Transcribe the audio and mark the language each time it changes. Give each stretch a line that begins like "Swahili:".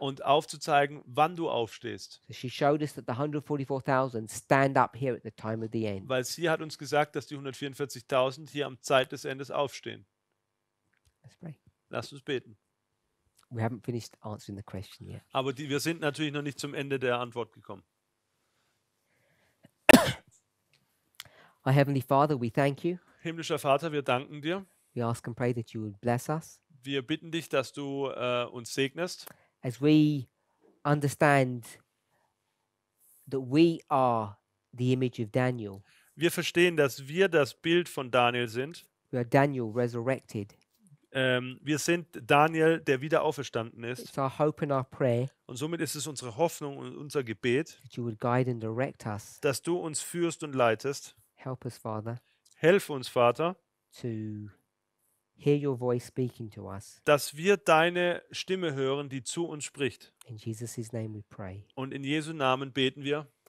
German: Und aufzuzeigen, wann du aufstehst.
English: So she showed us that the 144,000 stand up here at the time of the end.
German: Weil sie hat uns gesagt, dass die 144.000 hier am Zeit des Endes aufstehen.
English: Let's pray.
German: Lasst uns beten.
English: We haven't finished answering the question yet.
German: Aber wir sind natürlich noch nicht zum Ende der Antwort gekommen.
English: Our Heavenly Father, we thank you.
German: Himmlischer Vater, wir danken dir.
English: We ask and pray that you would bless us
German: Wir bitten dich, dass du uns segnest,
English: as we understand that we are the image of Daniel.
German: Wir verstehen, dass wir das Bild von Daniel sind.
English: We are Daniel resurrected.
German: Wir sind Daniel, der wieder auferstanden ist.
English: It's our hope and our prayer
German: Und somit ist es unsere Hoffnung und unser Gebet,
English: that you would guide and direct us.
German: dass du uns führst und leitest.
English: Help us, Father,
German: Helf uns, Vater,
English: to hear your voice speaking to us.
German: dass wir deine Stimme hören, die zu uns spricht.
English: In Jesus' name we pray.
German: Und in Jesu Namen beten wir.